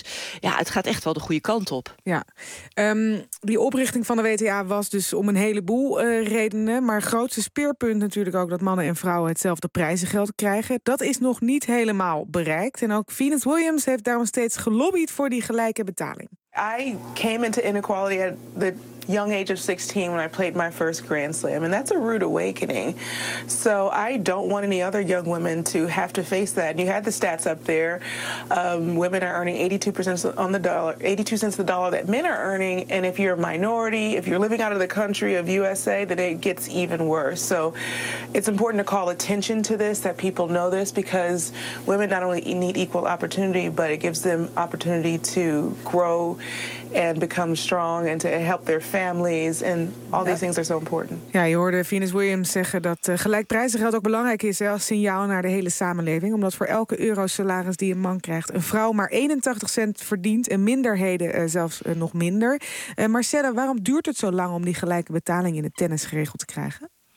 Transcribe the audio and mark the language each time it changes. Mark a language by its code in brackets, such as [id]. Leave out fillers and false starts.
[nl] Dus ja, het gaat echt wel de goede kant op. Ja. Die oprichting van de WTA was dus om een heleboel redenen. Maar grootste speerpunt natuurlijk ook dat mannen en vrouwen hetzelfde prijzengeld krijgen. Dat is nog niet helemaal bereikt. En ook Venus Williams heeft daarom steeds gelobbyd voor die gelijke betaling. [en] I came into inequality at the young age of 16 when I played my first Grand Slam, and that's a rude awakening. So I don't want any other young women to have to face that. And you had the stats up there. Women are earning 82% on the dollar, 82 cents the dollar that men are earning. And if you're a minority, if you're living out of the country of USA, then it gets even worse. So it's important to call attention to this, that people know this, because women not only need equal opportunity, but it gives them opportunity to grow and become strong and to help their families. And all these things are so important. [nl] Ja, je hoorde Venus Williams zeggen dat gelijk prijzengeld ook belangrijk is, hè, als signaal naar de hele samenleving. Omdat voor elke euro salaris die een man krijgt, een vrouw maar 81 cent verdient en minderheden zelfs nog minder. Marcella, waarom duurt het zo lang om die gelijke betaling in het tennis geregeld te krijgen?